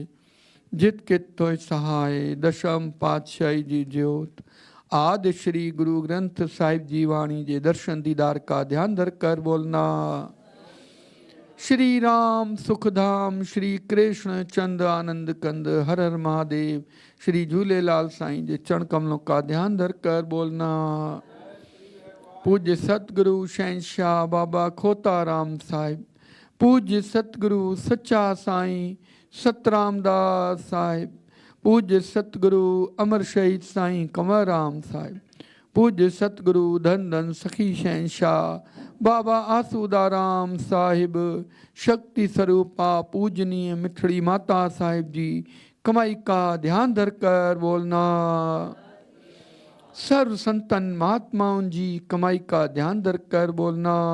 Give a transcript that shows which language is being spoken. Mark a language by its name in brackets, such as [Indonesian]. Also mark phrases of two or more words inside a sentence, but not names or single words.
[Sindhi] जित कित होय सहाय, दशम पातशाही जी ज्योत। [Hindi] आदि श्री गुरु ग्रंथ साहिब जी वाणी जे दर्शन दीदार का ध्यान धर कर बोलना। श्री राम सुखधाम, श्री कृष्ण चंद आनंद कंद, हर हर महादेव। श्री झूलेलाल साईं जे चरण कमलों का ध्यान धर कर बोलना। पूज्य सतगुरु शहंशाह बाबा खोता राम साहिब, पूज्य सतगुरु सच्चा साईं सतराम दास साहिब, पूज्य सतगुरु अमर शहीद साईं कंवर राम साहिब, पूज्य सतगुरु धन धन सखी शहंशाह बाबा आसूदाराम साहिब, शक्ति स्वरूपा पूजनीय मिठड़ी माता साहिब जी कमाई का ध्यान धर कर बोलना। सर्व संतन महात्माओं जी कमाई का ध्यान धर कर बोलना।